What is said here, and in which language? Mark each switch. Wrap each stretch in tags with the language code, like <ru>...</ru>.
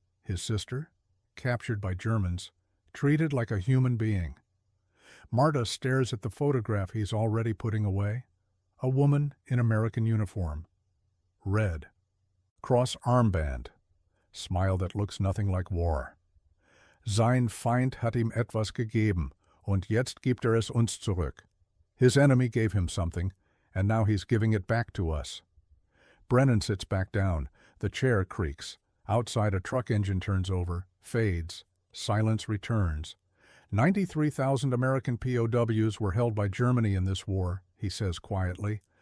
<en>His sister, captured by Germans, treated like a human being. Marta stares at the photograph he's already putting away. A woman in American uniform. Red. Cross armband. Smile that looks nothing like war.</en> <de>Sein Feind hat ihm etwas gegeben, und jetzt gibt es uns zurück.</de> <en>His enemy gave him something, and now he's giving it back to us. Brennan sits back down. The chair creaks. Outside, a truck engine turns over, fades. Silence returns. 93,000 American POWs were held by Germany in this war, he says quietly.</en>